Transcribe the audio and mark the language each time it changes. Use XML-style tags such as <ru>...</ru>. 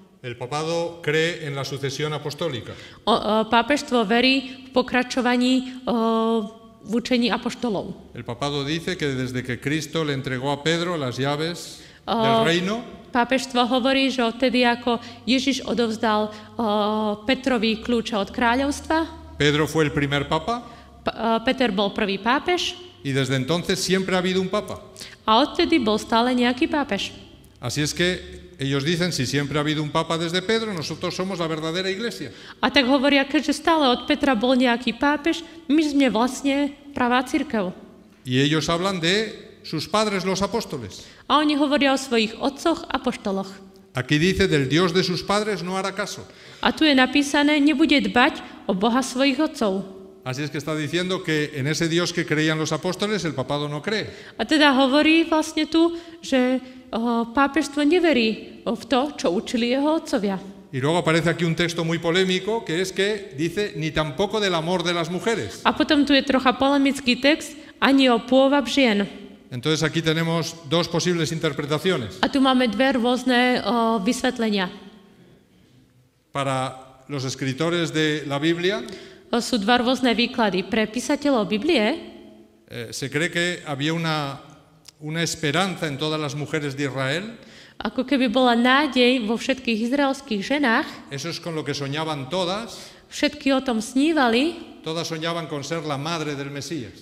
<es>El papado cree en la sucesión apostólica.</es> <sk>Pápežstvo verí v pokračovaní v učení apoštolov.</sk> <es>El papado dice que desde que Cristo le entregó a Pedro las llaves del reino,</es> <sk>pápežstvo hovorí, že odtedy ako Ježiš odovzdal Petrovi kľúče od kráľovstva,</sk> <es>Pedro fue el primer papa.</es> <sk>Peter bol prvý pápež.</sk> <es>Y desde entonces siempre ha habido un papa.</es> <sk>A odtedy bol stále nejaký pápež.</sk> <es>Así es que ellos dicen, si siempre ha habido un papa desde Pedro, nosotros somos la verdadera iglesia.</es> <sk>A tak hovoria, keďže stále od Petra bol nejaký pápež, my sme vlastne pravá cirkev.</sk> <es>Y ellos hablan de sus padres, los apóstoles.</es> <sk>A oni hovoria o svojich otcoch apoštoloch.</sk> <es>Aquí dice, del Dios de sus padres no hará caso.</es> <sk>A tu je napísané, nebude dbať o Boha svojich otcov.</sk> <es>Así es que está diciendo que en ese Dios que creían los apóstoles el papado no cree.</es> <sk>A teda hovorí vlastne tu, že pápežstvo neverí v to, čo učili jeho otcovia.</sk> <es>Y luego aparece aquí un texto muy polémico que es que dice ni tampoco del amor de las mujeres.</es> <sk>A potom tu je trocha polemický text, ani o pôvab žien.</sk> <es>Entonces aquí tenemos dos posibles interpretaciones.</es> <sk>A tu máme dve rôzne vysvetlenia.</sk> <es>Para los escritores de la Biblia,</es> <sk>sú dva rôzne výklady. Pre písateľov Biblie</sk> <es>se cree que había una esperanza en todas las mujeres de Israel.</es> <sk>Ako keby bola nádej vo všetkých izraelských ženách.</sk> <es>Eso es con lo que soñaban todas.</es> <sk>Všetky o tom snívali.</sk> <es>Todas soñaban con ser la madre del Mesías.</es>